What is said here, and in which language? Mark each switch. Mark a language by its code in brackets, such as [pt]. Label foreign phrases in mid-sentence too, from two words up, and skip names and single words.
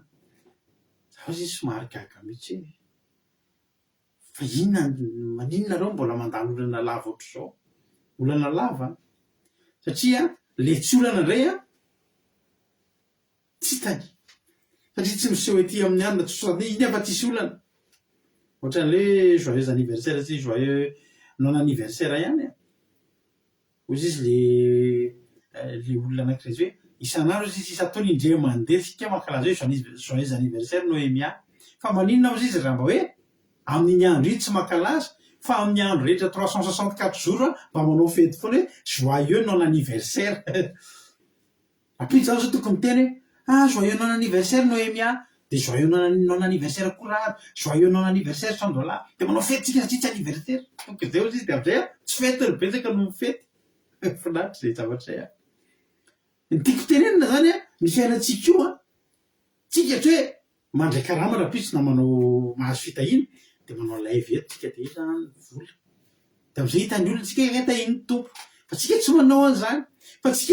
[mg] Zaho izy somary gaga mihitsy hoe fa maninona mbola mandalo olana lava ohatr'izao. Olana lava satria le tsy olana indray tsy tany. Satria tsy miseho ety amin'ny alina iny afa tsisy olana. Ohatran'le [fr] joyeux anniversaire [mg] sy [fr] joyeux non anniversaire [mg] ihany. Ozy izy le olona anankiray zay hoe isan'andro izy isataony indray mandeha sika mankalaza hoe [fr] joyeux anniversaire [mg] Noémia. Fa maninona izy raha mba hoe amin'iny andro iny tsy mankalaza fa amin'ny andro rehetra 364 jours mba manao fety foana hoe [fr] joyeux non anniversaire [mg] apitsy zao zao tokony miteny hoe [fr] joyeux non anniversaire [mg] Noémia de [fr] joyeux non anniversaire [mg] Kourary [fr] joyeux non anniversaire [mg] Sandola de manao fety tsika satria tsy [fr] anniversaire donc [mg] zay izy de amizay tsy fety ry betsaka no fety finaritra zay zavatra zay ny tiako tenenina zany ny fiainatsika io tsika tsy hoe mandray karama raha pitsy na manao mahazo fitahina de manao live eto tsika de ita vola de amizay hitany olona tsika hitahiny tompo fa tsika tsy manao an'izany fa tsika